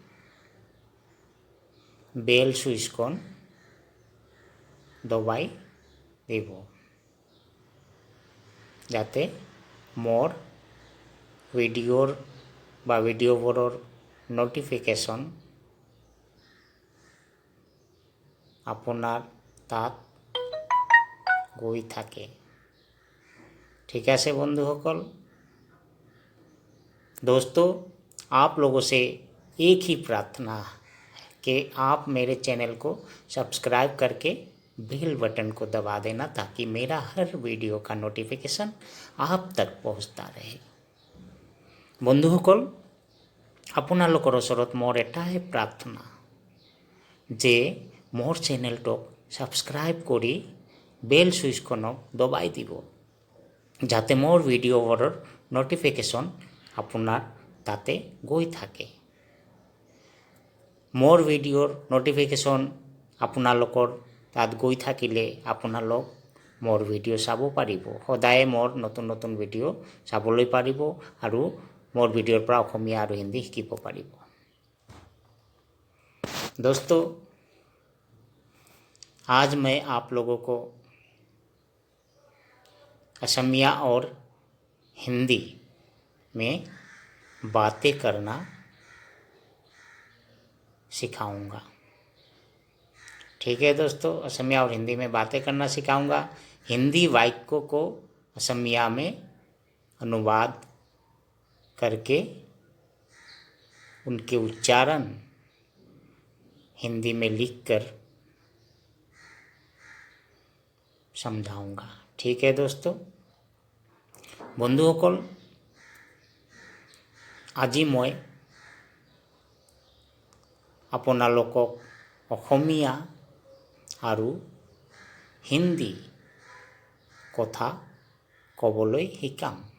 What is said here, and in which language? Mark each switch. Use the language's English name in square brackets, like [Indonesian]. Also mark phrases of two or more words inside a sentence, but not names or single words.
[Assamese] বেল সুইচখন দবাই দিব, যাতে মোৰ ভিডিঅ'ৰ বা ভিডিঅ'বোৰৰ ন'টিফিকেশ্যন আপোনাৰ তাত গৈ থাকে। [Hindi] ठीक है বন্ধুসকল। दोस्तों, आप लोगों से एक ही प्रार्थना है कि आप मेरे चैनल को सब्सक्राइब करके बेल बटन को दबा देना, ताकि मेरा हर वीडियो का नोटिफिकेशन आप तक पहुंचता रहे। [Assamese] বন্ধুসকল, আপোনালোকৰ ওচৰত মোৰ এটাই প্ৰাৰ্থনা যে মোৰ চেনেলটোক ছাবস্ক্ৰাইব কৰি বেল সুইচখনক দবাই দিব, যাতে মোৰ ভিডিঅ'বোৰৰ ন'টিফিকেশ্যন আপোনাৰ তাতে গৈ থাকে। মোৰ ভিডিঅ'ৰ ন'টিফিকেশ্যন আপোনালোকৰ তাত গৈ থাকিলে আপোনালোক মোৰ ভিডিঅ' চাব পাৰিব। সদায় মোৰ নতুন নতুন ভিডিঅ' চাবলৈ পাৰিব আৰু মোৰ ভিডিঅ'ৰ পৰা অসমীয়া আৰু হিন্দী শিকিব পাৰিব। [Hindi] दोस्तों, आज मैं आप लोगों को असमिया और हिंदी में बातें करना सिखाऊंगा। ठीक है दोस्तों, असमिया और हिंदी में बातें करना सिखाऊंगा। हिंदी वाक्यों को असमिया में अनुवाद करके उनके उच्चारण हिंदी में लिखकर समझाऊंगा। ठीक है दोस्तों, [Assamese] বন্ধুসকল আজি মই আপোনালোকক অসমীয়া আৰু হিন্দী কথা ক'বলৈ শিকাম।